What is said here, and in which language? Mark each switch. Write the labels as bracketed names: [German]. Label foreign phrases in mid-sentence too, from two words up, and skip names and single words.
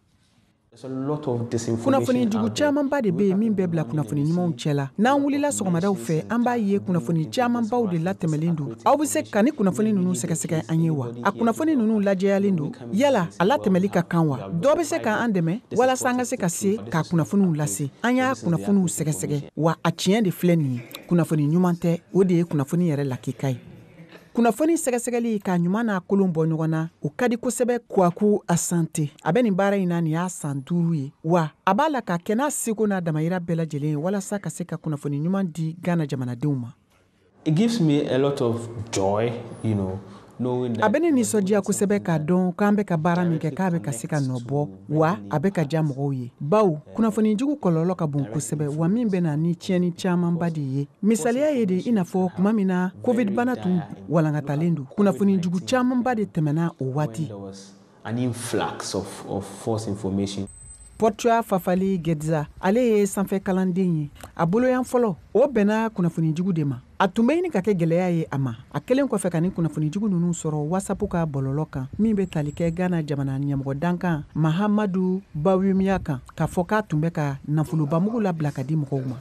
[Bambara] Kunnafoni jugu camanba de bɛ yen min bɛ bila kunnafoni ɲumanw cɛla n'an wulila sɔgɔmadaw fɛ an b'a ye kunnafoni camanbaw de latɛmɛlen don aw bɛ se ka ni kunnafoni ninnu sɛgɛsɛgɛ an ye wa a kunnafoni ninnu lajɛyalen don yala a latɛmɛli ka kan wa dɔ bɛ se k'an dɛmɛ walasa an ka se ka se k'a kunnafoniw lase an y'a kunnafoniw sɛgɛsɛgɛ wa a tiɲɛ de filɛ nin ye kunnafoni ɲuman tɛ o de ye kunnafoni yɛrɛ lakika ye. Kunnafoni sɛgɛsɛgɛli k'a ɲuman n'a kolon bɔ ɲɔgɔn na o ka di kosɛbɛ Kwaku Asante a bɛ nin baara in na nin y'a san 5 ye wa a b'a la ka kɛ n'a seko n'a damayira bɛɛ lajɛlen ye walasa ka se ka kunnafoni ɲuman di Ghana jamanadenw ma. [English] It gives me a lot of joy, [Bambara] a bɛ ne nisɔndiya kosɛbɛ k'a dɔn k'an bɛ ka baara min kɛ k'a bɛ ka se ka nɔ bɔ wa a bɛ ka diya mɔgɔw ye bawo kunnafoni jugu kɔlɔlɔ ka bon kosɛbɛ wa min bɛ na ni tiɲɛni camanba de ye misaliya ye de i n'a fɔ kuma min na covid bana tun walankatalen don kunnafoni jugu camanba de tɛmɛna o waati. [English] An influx of false information. [Bambara] Portua Fafali Gedza ale ye sanfɛ kalanden ye a boloyan fɔlɔ o bɛnna kunnafoni jugu de ma a tun bɛ ɲini ka kɛ gɛlɛya ye a ma a kelen kɔfɛ ka ni kunnafoni jugu ninnu sɔrɔ WhatsApp ka bɔlɔlɔ kan min bɛ tali kɛ Ghana jamana ɲɛmɔgɔ dankan Mahamadu Bawumia kan k'a fɔ k'a tun bɛ ka nafolobamugu labila ka di mɔgɔw ma.